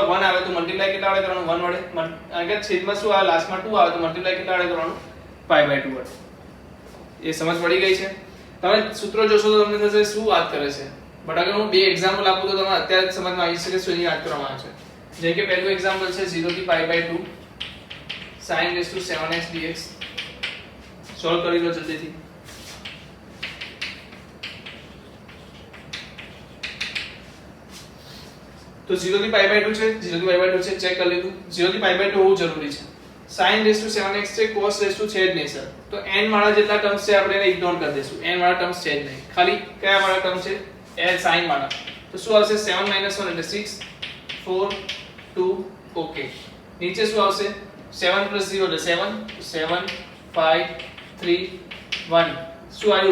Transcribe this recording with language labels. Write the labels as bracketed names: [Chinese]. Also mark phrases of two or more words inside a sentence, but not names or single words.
[Gujarati] 1 આવે તો મલ્ટીપ્લાય કેટલા વડે કરવાનું? 1 વડે. અગર છેદમાં શું આવે? લાસ્ટમાં 2 આવે તો મલ્ટીપ્લાય કેટલા વડે કરવાનું? π/2 વડે. એ સમજ પડી ગઈ છે? તમે સૂત્રો જોશો તો તમને થશે શું વાત કરે છે. બટ અગર હું બે એક્ઝામ્પલ આપું તો તમને અત્યારે જ સમજમાં આવી શકે શું વાત કરવામાં આવે છે. જેમ કે પહેલું એક્ઝામ્પલ છે 0 થી π/2 [English] sin raised to 7x dx. [Gujarati] સોલ્વ કરી લો જલ્દીથી. તો 0 થી π/2 છે, 0 થી π/2 છે, ચેક કરી લીધું. 0 થી π/2 હોવું જરૂરી છે. [English] sin raised to 7x [Gujarati] છે, [English] cos raised to [Gujarati] છે જ નહીં સર. તો n વાળા જેટલા ટર્મ્સ છે આપણે એને ઇગ્નોર કરી દઈશું. n વાળા ટર્મ્સ છે જ નહીં. ખાલી કયા વાળા ટર્મ છે? sin વાળા. તો શું આવશે? 7 - 1 એટલે 6 4 2 ઓકે. નીચે શું આવશે? 7 + 0 એટલે 7 7 5 3 1. શું આવ્યું?